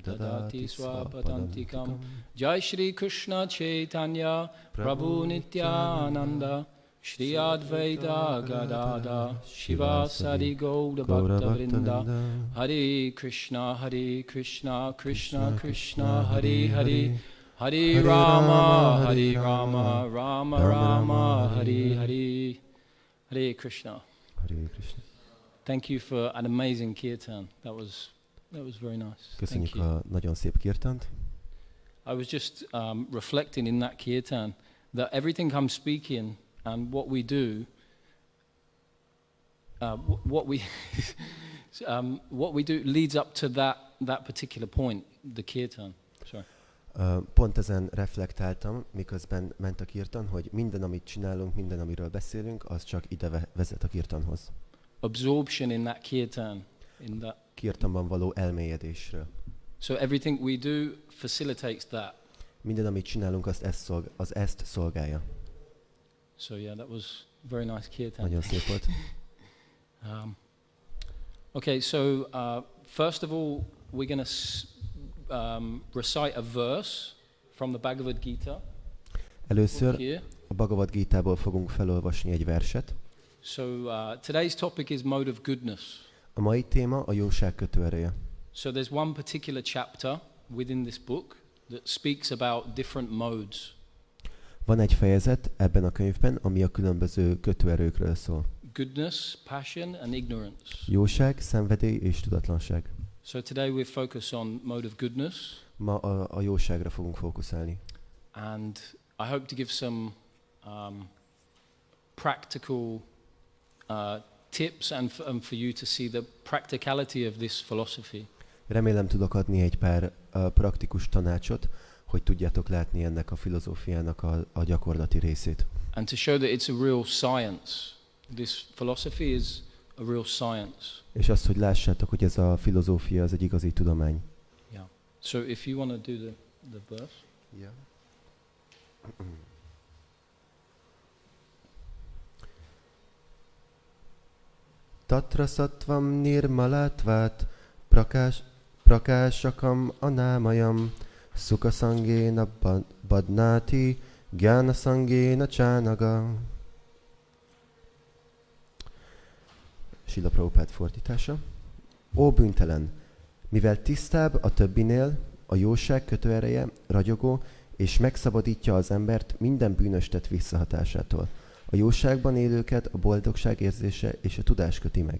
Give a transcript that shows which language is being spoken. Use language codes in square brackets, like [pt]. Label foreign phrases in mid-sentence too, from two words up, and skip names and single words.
[sa] दधाति स्वपदान्तिकम् जय श्री कृष्ण चैतन्य प्रभु नित्यानन्द श्री अद्वैत गदाद शिव सादि गौड भक्त वृन्द हरे कृष्ण कृष्ण कृष्ण हरे हरे हरे राम राम राम हरे हरे हरे कृष्ण. हरे कृष्ण. [en] Thank you for an amazing kirtan. That was very nice. [hu] Köszönjük a nagyon szép kirtant. [en] I was just reflecting in that kirtan that everything I'm speaking and what we do, what we do leads up to that particular point, the kirtan. Sorry. [hu] Pont ezen reflektáltam, miközben ment a kirtan, hogy minden, amit csinálunk, minden, amiről beszélünk, az csak ide vezet a kirtanhoz. [en] Absorption in that kirtan. [hu] Kirtanban való elmélyedésről. [en] So everything we do facilitates that. [hu] Minden, amit csinálunk, az ezt szolgálja. [en] So yeah, that was very nice kirtan. [hu] Nagyon szép volt. [en] Okay, so first of all, we're going to recite a verse from the Bhagavad Gita. [hu] Először a Bhagavad Gitából fogunk felolvasni egy verset. [en] So today's topic is mode of goodness. [hu] A mai téma a jóság kötőereje. [en] So there's one particular chapter within this book that speaks about different modes. [hu] Van egy fejezet ebben a könyvben, ami a különböző kötőerőkről szól. [en] Goodness, passion and ignorance. [hu] Jóság, szenvedély és tudatlanság. [en] So today we focus on mode of goodness. [hu] Ma a jóságra fogunk fókuszálni. [en] And I hope to give some practical tips and for you to see the practicality of this philosophy. [hu] Remélem tudok adni egy pár praktikus tanácsot, hogy tudjátok látni ennek a filozófiának a gyakorlati részét. [en] And to show that it's a real science. This philosophy is a real science. [hu] És azt, hogy lássátok, hogy ez a filozófia az egy igazi tudomány. [en] Yeah. So if you want to do the verse. Yeah. [sa] तत्र सत्त्वं निर्मलत्वात् प्रकाशकम् अनामयम् सुख सङ्गेन बध्नाति ज्ञान सङ्गेन चानघ. [hu] Srila Prabhupád fordítása. Ó bűntelen, mivel tisztább a többinél, a jóság kötőereje ragyogó, és megszabadítja az embert minden bűnös tett visszahatásától. A jóságban élőket a boldogság érzése és a tudás köti meg.